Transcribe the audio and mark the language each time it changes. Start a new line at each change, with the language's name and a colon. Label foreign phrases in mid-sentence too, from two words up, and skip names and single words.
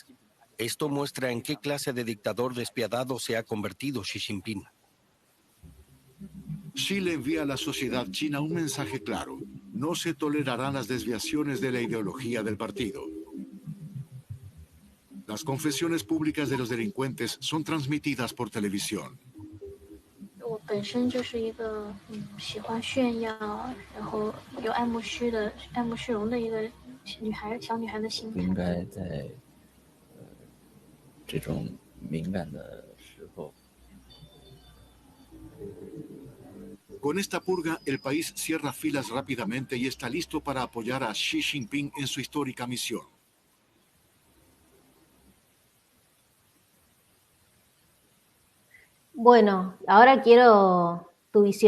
Spanish: Esto muestra en qué clase de dictador despiadado se ha convertido Xi Jinping. Xi le envía a la sociedad china un mensaje claro: no se tolerarán las desviaciones de la ideología del partido. Las confesiones públicas de los delincuentes son transmitidas por televisión.
Chinese: 我本身就是一个喜欢炫耀，然后有爱慕虚荣的一个小女孩的心态。应该在这种敏感的时候。
Spanish: Con esta purga, el país cierra filas rápidamente y está listo para apoyar a Xi Jinping en su histórica misión. Bueno, ahora quiero tu visión.